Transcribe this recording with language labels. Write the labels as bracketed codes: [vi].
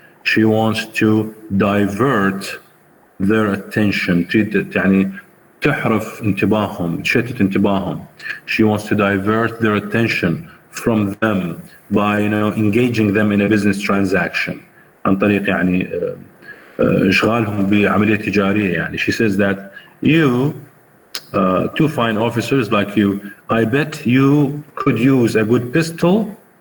[en] She wants to divert their attention. [ar] تحرف انتباههم، تشتت انتباههم. [en] She wants to divert their attention from them by engaging them in a business transaction. [ar] عن طريق يعني إشغالهم بعملية تجارية يعني. [en] She says that you, two fine officers like you, I bet you could use a good pistol.